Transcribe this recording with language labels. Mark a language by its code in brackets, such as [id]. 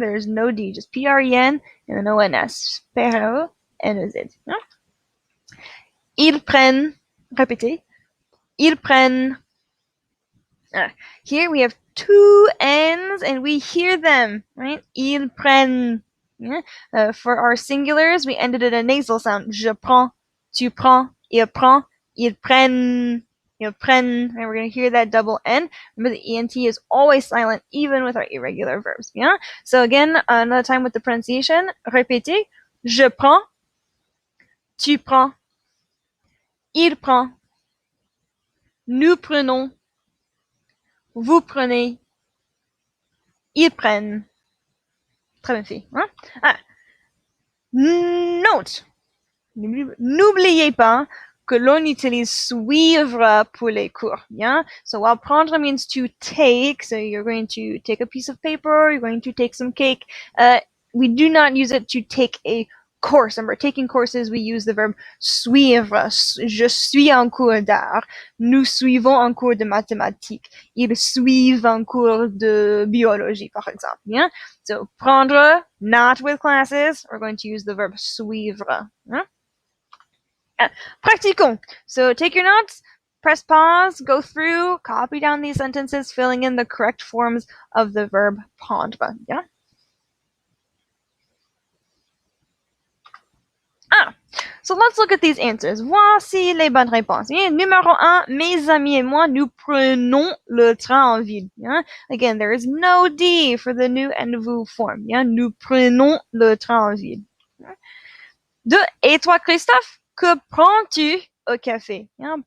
[en] There is no D. Just P-R-E-N and then O-N-S. Pero, N-O-Z. [fr] Ils prennent. Répétez. Ils prennent. [en] Here we have 2 N's and we hear them, right? [fr] Ils prennent. [en] For our singulars, we ended in a nasal sound. [fr] Je prends, tu prends, il prend, ils prennent, ils prennent. [en] And we're going to hear that double N. Remember, the ENT is always silent, even with our irregular verbs. Yeah? So again, another time with the pronunciation. [fr] Répétez. Je prends, tu prends, il prend, nous prenons, vous prenez, ils prennent. Très bien fait. Note. N'oubliez pas que l'on utilise suivre pour les cours. Yeah? [en] So while prendre means to take, so you're going to take a piece of paper, you're going to take some cake, we do not use it to take a course. Remember, taking courses, we use the verb suivre. [fr] Je suis en cours d'art. Nous suivons un cours de mathématiques. Ils suivent un cours de biologie, par exemple. [en] Yeah? So, prendre, not with classes. We're going to use the verb suivre. Yeah? Practicons. So, take your notes. Press pause, go through, copy down these sentences, filling in the correct forms of the verb prendre. Yeah? So let's look at these answers. [fr] Voici les bonnes réponses. Yeah? Numéro 1, mes amis et moi, nous prenons le train en ville. Yeah? [en] Again, there is no D for the nous and vous form. Yeah? [fr] Nous prenons le train en ville. 2, et toi, Christophe, que prends-tu au café? Yeah?